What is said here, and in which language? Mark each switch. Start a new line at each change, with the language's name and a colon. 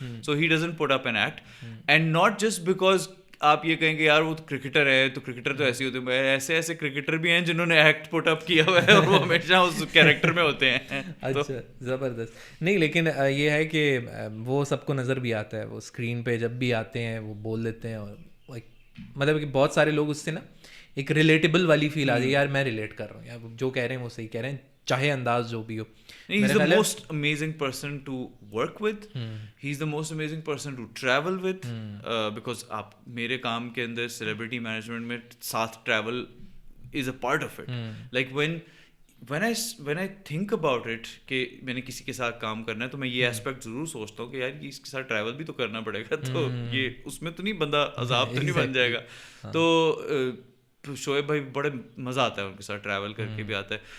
Urdu: So he doesn't put up an act, and not just because آپ یہ کہیں گے یار وہ کرکٹر ہے, تو کرکٹر تو ایسے ہوتے ہیں, ایسے ایسے کرکٹر بھی ہیں جنہوں نے ایکٹ پٹ اپ کیا ہوا ہے اور وہ ہمیشہ اس کیریکٹر میں ہوتے ہیں. اچھا زبردست. نہیں لیکن یہ ہے کہ وہ سب کو نظر بھی آتا ہے, وہ اسکرین پہ جب بھی آتے ہیں وہ بول دیتے ہیں, اور مطلب کہ بہت سارے لوگ اس سے نا ایک ریلیٹیبل والی فیل آ جائے, یار میں ریلیٹ کر رہا ہوں, یار جو کہہ رہے ہیں وہ صحیح کہہ رہے ہیں, چاہے انداز جو بھی ہو.
English: He is the most amazing person to work with. He is the most amazing person to travel with. Because آپ میرے کام کے اندر celebrity management میں ساتھ travel is a part of it.
Urdu: Like when I think about it کہ میں نے کسی کے ساتھ کام کرنا ہے, تو میں یہ aspect ضرور سوچتا ہوں کہ یار اس کے ساتھ travel بھی تو کرنا پڑے گا, تو یہ اس میں تو نہیں بندہ عذاب تو نہیں بن جائے گا. تو شعیب بھائی بڑے مزہ آتا ہے ان کے ساتھ ٹریول کر کے بھی آتا ہے.